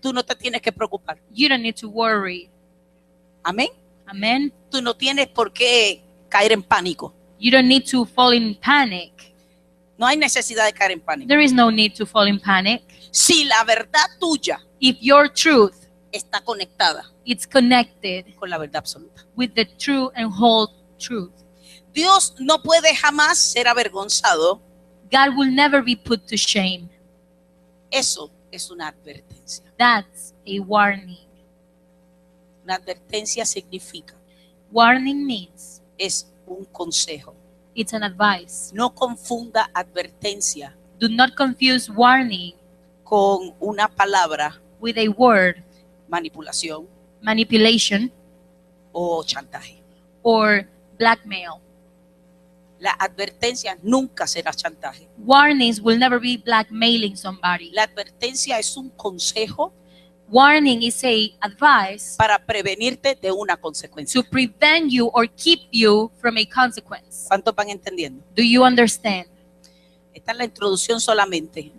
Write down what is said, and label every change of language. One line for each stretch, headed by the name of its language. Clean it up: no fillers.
Spanish: tú no te tienes que preocupar.
English: you don't need to worry.
Spanish: Amén.
English: Amen.
Spanish: Tú no tienes por qué caer en pánico.
English: You don't need to fall in panic.
Spanish: No hay necesidad de caer en pánico.
English: There is no need to fall in panic.
Spanish: Si la verdad tuya
English: If your truth
Spanish: está conectada
English: it's connected
Spanish: con la verdad absoluta.
English: with the true and whole truth,
Spanish: Dios no puede jamás ser avergonzado.
English: God will never be put to shame.
Spanish: Eso es una advertencia.
English: That's a warning.
Spanish: Una advertencia significa,
English: Warning means
Spanish: es un consejo.
English: it's an advice.
Spanish: No confunda advertencia
English: Do not confuse warning
Spanish: con una palabra,
English: with a word,
Spanish: manipulación
English: manipulation,
Spanish: o chantaje.
English: or blackmail.
Spanish: La advertencia nunca será chantaje.
English: Warnings will never be blackmailing somebody.
Spanish: La advertencia es un consejo
English: Warning is a advice
Spanish: para prevenirte de una consecuencia.
English: to prevent you or keep you from a consequence.
Spanish: ¿Cuántos van entendiendo?
English: Do you understand?
Spanish: Esta es la introducción solamente.